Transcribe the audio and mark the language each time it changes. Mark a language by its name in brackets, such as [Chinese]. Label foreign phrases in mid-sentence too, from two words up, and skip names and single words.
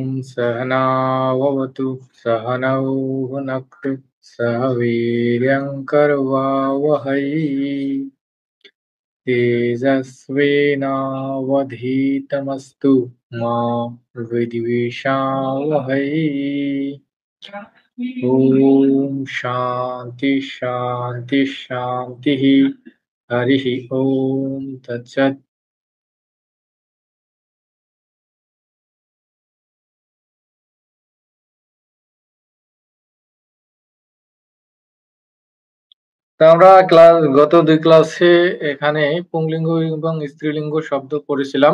[Sanskrit] सहनाववतु सहनौ भुनक्तु सह वीर्यङ्करवावहै तेजस्विनावधीतमस्तु मा विद्विषावहै। ओम शांति शांति शांति। हरिः ओम तत्सत्। [Bangla] আমরা গত দুই ক্লাসে এখানে পুংলিঙ্গ এবং স্ত্রীলিঙ্গ শব্দ পড়েছিলাম।